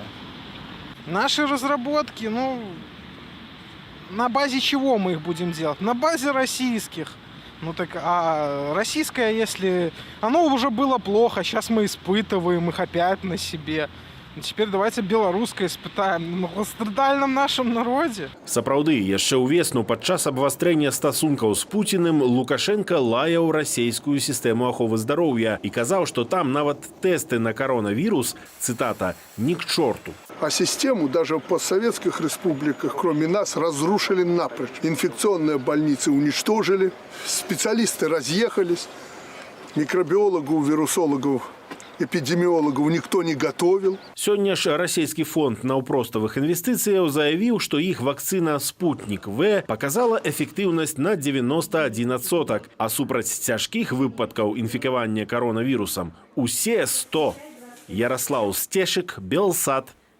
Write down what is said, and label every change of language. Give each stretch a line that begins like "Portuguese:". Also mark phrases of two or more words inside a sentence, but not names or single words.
Russian: Наши разработки, на базе чего мы их будем делать? На базе российских. А российское, если оно уже было плохо, сейчас мы испытываем их опять на себе. Теперь давайте беларускае испытаем на многострадальном нашем народе.
Belarusian: Сапраўды, яшчэ ўвесну падчас абвастрэння стасункаў з Пуціным Лукашенко лаяў расійскую сістэму аховы здароўя і казаў, што там нават тэсты на коронавірус, цытата,
Russian: «ні к чорту». А систему даже в постсоветских республиках, кроме нас, разрушили напрочь. Инфекционные больницы уничтожили, специалисты разъехались, микробиологов, вирусологов, эпидемиологов никто не готовил.
Belarusian: Сёння ж расійскі фонд наўпроставых інвестыцыяў заявіў, што іх вакцына «Спутник В» показала эфектыўнасць на 91%, а супраць цяжкіх выпадкаў інфікавання коронавірусам усе 100. Ярослаў Стешык, Белсат.